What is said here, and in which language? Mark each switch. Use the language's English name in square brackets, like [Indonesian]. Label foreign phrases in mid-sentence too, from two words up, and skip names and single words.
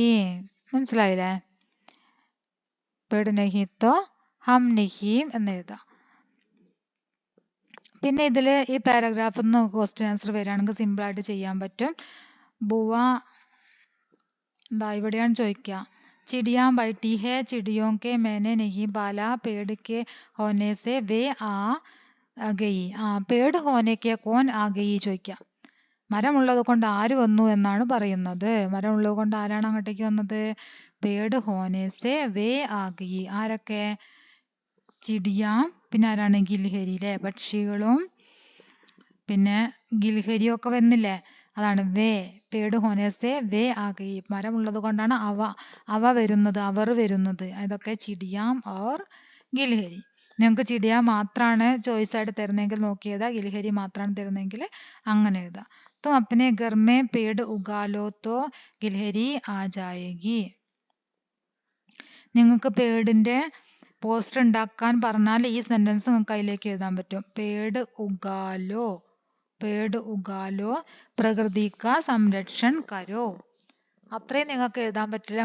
[Hindi] മനസ്സിലായില്ലേ. पेड़ नहीं तो हम नहीं [Malayalam] എന്ന് എഴുതാം. പിന്നെ ഇതിൽ ഈ പാരഗ്രാഫിൽ നിന്ന് [English] question answer [Malayalam] വരികയാണെങ്കിൽ സിമ്പിൾ ആയിട്ട് ചെയ്യാൻ പറ്റും. ബുവ ഇവിടെയാണ് ചോദിക്കുക. [Hindi] चिड़िया बैठी है चिड़ियों के मैंने नहीं पाला पेड़ के होने से वे आ गई. पेड़ होनेक कौन आ गई ചോദിക്കാം. [Malayalam] മരമുള്ളത് കൊണ്ട് ആര് വന്നു എന്നാണ് പറയുന്നത്. മരമുള്ളത് കൊണ്ട് ആരാണ് അങ്ങോട്ടേക്ക് വന്നത് [Hindi] पेड़ होने से वे आ गई. [Malayalam] ആരൊക്കെ ചിടിയ, പിന്നെ ആരാണ് ഗിൽഹരി അല്ലേ, പക്ഷികളും പിന്നെ ഗിൽഹരിയും ഒക്കെ വന്നില്ലേ, അതാണ് വേ. [Hindi] पेड़ होने से वे आ गई. [Malayalam] മരമുള്ളത് കൊണ്ടാണ് അവ വരുന്നത്, അവർ വരുന്നത്. [Hindi] അതൊക്കെ चिड़ियां और गिलहरी. [Malayalam] നിങ്ങൾക്ക് ചിടിയ മാത്രമാണ് ചോയ്സ് ആയിട്ട് തരുന്നെങ്കിൽ നോക്കി എഴുതാം. ഗിൽഹരി മാത്രമാണ് തരുന്നെങ്കിൽ അങ്ങനെ എഴുതാം. [Hindi] तो अपने घर में पेड़ उगा लो तो गिलहरी आ जाएगी. [Malayalam] നിങ്ങൾക്ക് പേടിന്റെ പോസ്റ്റർ ഉണ്ടാക്കാൻ പറഞ്ഞാൽ ഈ സെന്റൻസ് നിങ്ങൾക്ക് അതിലേക്ക് എഴുതാൻ പറ്റും. [Hindi] पेड़ उगा लो, पेड़ उगा लो, प्रकृति का संरक्षण करो. [Malayalam] അത്രയും നിങ്ങൾക്ക് എഴുതാൻ പറ്റില്ല.